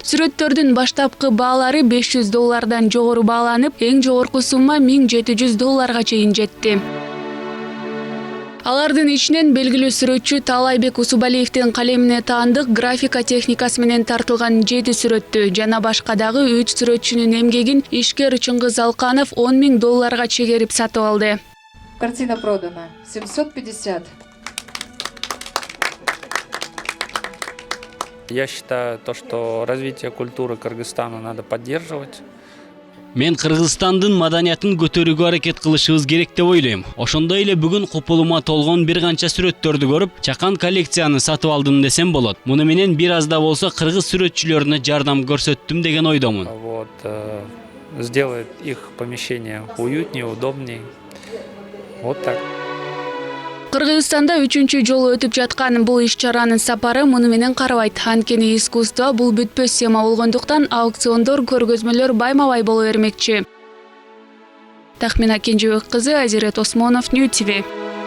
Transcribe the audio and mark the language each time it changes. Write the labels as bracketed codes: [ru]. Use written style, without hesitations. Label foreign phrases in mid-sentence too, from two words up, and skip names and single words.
[ky] Сүрөттөрдүн баштапкы баалары $500 жогору бааланып, эң жогорку сумма $1700 чейин жетти. Алардын ичинен белгилүү сүрөтчү Талайбек Усубалиевдин калемине таандык графика техникасы менен тартылган 7 сүрөттү жана башка дагы 3 сүрөтчүнүн эмгегин ишкер Чыңгыз Алканов $10,000 чегерип сатып алды. [ru] Картина продана 750. Я считаю, что развитие культуры Кыргызстана надо поддерживать. [ky] Мен Кыргызстандын маданиятын көтөрүүгө аракет кылышыбыз керек деп ойлойм. Ошондой эле бүгүн купулума толгон бир канча сүрөттөрдү көрүп, чакан коллекцияны сатып алдым десем болот. Муну менен бир аз да болсо кыргыз сүрөтчүлөрүнө жардам көрсөттүм деген ойдомун. [ru] Сделает их помещение уютнее, удобнее. Вот так. [ky] Кыргызстанда 3-чү жолу өтүп жаткан бул иш-чаранын сапары муну менен карабайт. Анткени искусство бул бүтпөс тема болгондуктан аукциондор, көргөзмөлөр байма-бай боло бермекчи. Тахмина Кенжебек кызы, Азирет Осмонов, Нью ТВ.